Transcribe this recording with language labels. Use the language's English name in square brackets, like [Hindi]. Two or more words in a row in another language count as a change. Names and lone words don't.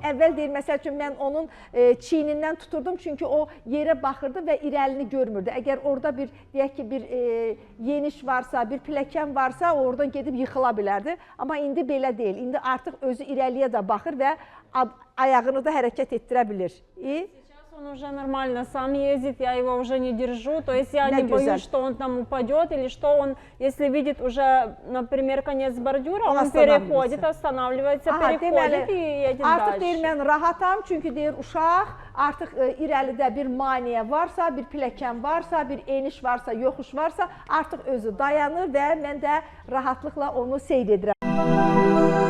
[Azerbaijani] Əvvəl deyir, məsəl üçün, mən onun çiynindən tuturdum, çünki o yerə baxırdı və irəlini görmürdü. Əgər orada bir, deyək ki, bir yeniş varsa, bir piləkən varsa, oradan gedib yıxıla bilərdi. Amma indi belə deyil. İndi artıq özü irəliyə də baxır və ayağını da hərəkət etdirə bilir. [Russian] Он уже нормально сам ездит, я его уже не держу, то есть я не боюсь, что он там упадет или что он, если видит уже, например, конец бордюра, он переходит, останавливается, переходит и едет dальше. [Azerbaijani] Artıq deyir, mən rahatam, çünki deyir, uşaq artıq irəlidə bir maniyə varsa, bir piləkən varsa, bir eniş varsa, yoxuş varsa, artıq özü dayanır və mən də rahatlıqla onu seyr edirəm.